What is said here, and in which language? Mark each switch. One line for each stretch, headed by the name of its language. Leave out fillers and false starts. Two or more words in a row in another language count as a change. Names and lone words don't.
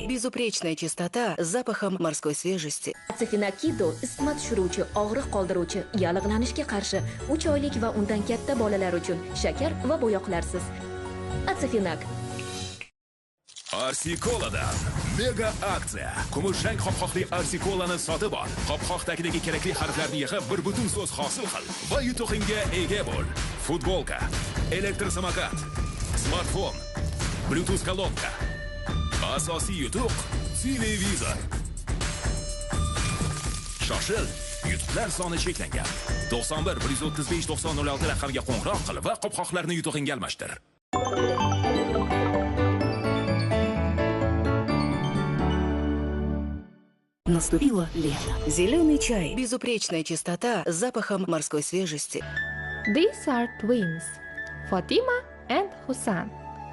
Russian: Безупречная чистота с запахом морской свежести.
Uzbek: Atsefinakido isitma tushiruvchi, og'riq qoldiruvchi, yallig'lanishga qarshi 3 oylik va undan katta bolalar uchun shakar va bo'yoqlarsiz. Atsefinak. Arsikoladan mega aksiya. Kumush rang qopqoqli Arsikolani sotib ol. Qopqoqdagidagi kerakli harflarni yig'ib, bir butun so'z hosil qil va yutuqingga ega bo'l. Futbolka, elektr samokat, smartfon, Bluetooth kolonka. Asosiy yutuq televizor. Shoshil, yutuqlar soni cheklangan. 91 135 9006 raqamga qo'ng'iroq qil va qopqoqlarni yutug'ingga almashtir.
Russian: Наступило лето. Зеленый чай. Безупречная чистота с запахом морской свежести.
English: These are twins, Fatima and Hussan.